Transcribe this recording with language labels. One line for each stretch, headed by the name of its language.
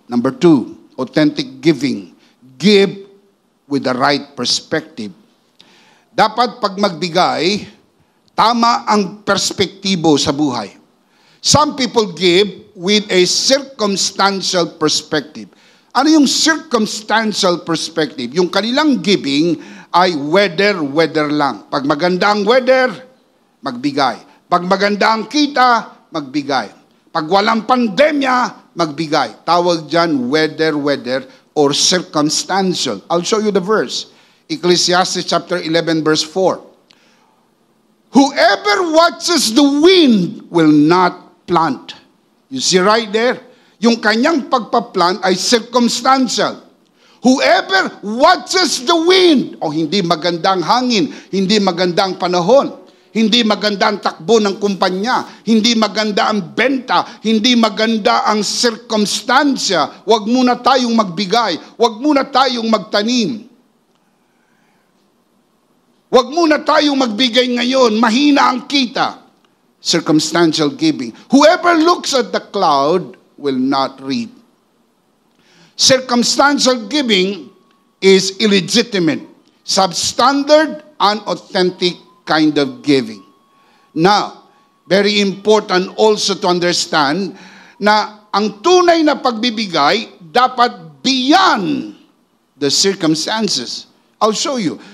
English: Number two, authentic giving, give with the right perspective.
Filipino: Dapat pag magbigay, tama ang perspektibo sa buhay.
English: Some people give with a circumstantial perspective.
Filipino: Ano yung circumstantial perspective? Yung kanilang giving ay weather lang. Pag maganda ang weather, magbigay. Pag maganda ang kita, magbigay. Pag walang pandemya, magbigay. Tawag dyan weather or circumstantial.
English: I'll show you the verse. Ecclesiastes chapter 11 verse 4. Whoever watches the wind will not plant. You see right there?
Filipino: Yung kanyang pagpa-plant ay circumstantial.
English: Whoever watches the wind,
Filipino: hindi magandang hangin, hindi magandang panahon, hindi maganda ang takbo ng kumpanya, hindi maganda ang benta, hindi maganda ang circumstansya, wag muna tayong magbigay, wag muna tayong magtanim. Wag muna tayong magbigay ngayon, mahina ang kita.
English: Circumstantial giving. Whoever looks at the cloud will not reap. Circumstantial giving is illegitimate, substandard, unauthentic kind of giving. Now, very important also to understand
Filipino: na ang tunay na pagbibigay dapat
English: beyond the circumstances. I'll show you.